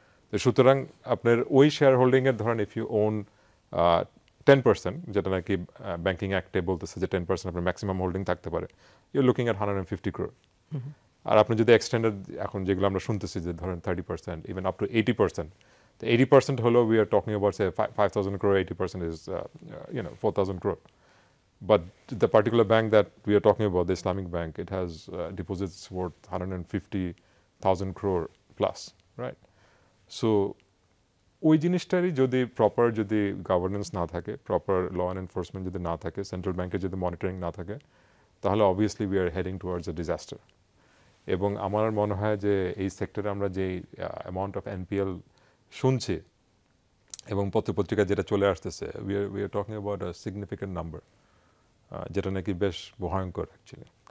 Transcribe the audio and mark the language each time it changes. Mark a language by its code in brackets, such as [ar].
[bn] তো সুতরাং আপনার ওই শেয়ার হোল্ডিংয়ের ধরেন [en] if you own 10%, [bn] যেটা নাকি ব্যাংকিং অ্যাক্টে বলতেছে যে 10% আপনার ম্যাক্সিমাম হোল্ডিং থাকতে পারে, [en] You looking at 150 crore। [bn] আর আপনি যদি এক্সটেন্ডেড এখন যেগুলো আমরা শুনতেছি যে ধরেন 30%, [en] even up to 80%, [bn] তো 80% হলো [en] We are talking about say 5,000 crore, 80% is 4,000 crore। But the particular bank that we are talking about, the Islamic Bank, it has deposits worth 150,000 crore plus, right? [bn] So ওই জিনিসটারই যদি proper যদি governance না থাকে, proper law and enforcement যদি না থাকে, central ব্যাংকের যদি মনিটরিং না থাকে, তাহলে [en] Obviously we are heading towards a disaster. [bn] এবং আমার মনে হয় যে এই সেক্টরে আমরা যেই [en] amount of NPL [bn] শুনছি এবং পত্রপত্রিকা যেটা চলে আসতেছে, [en] we are talking about a significant number, [bn] যেটা নাকি বেশ ভয়ঙ্কর অ্যাকচুয়ালি।